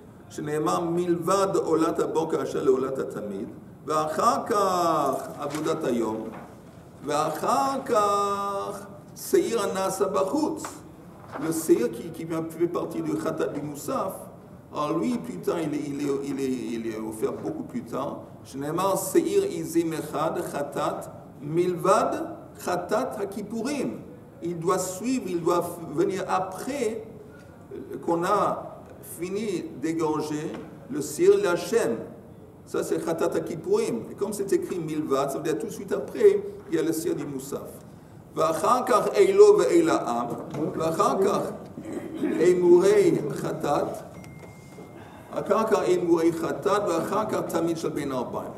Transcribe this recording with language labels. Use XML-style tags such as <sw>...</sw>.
<he>שנאמר מלבד עולת הבוקר אשר לעולת התמיד, ואחר כך עבודת היום, ואחר כך שעיר הנעשה בחוץ.</he> <fr>Le séir qui fait partie du khatat du moussaf, alors lui, plus tard, il est offert beaucoup plus tard.</fr> <he>שנאמר שעיר עזים אחד, חטאת, מלבד חטאת הכיפורים.</he> <fr>Il doit suivre, il doit venir après qu'on a fini d'égorger le cir la Hachem. Ça, c'est Khatat HaKippurim. Et comme c'est écrit Milvad, ça veut dire tout de suite après, il y a le cir du Moussaf.</fr> <he>ואחר כך אילו ואילאם, ואחר כך אמורי חטאת, אחר כך אמורי חטאת, ואחר כך תמיד של בין ארבעים.</he>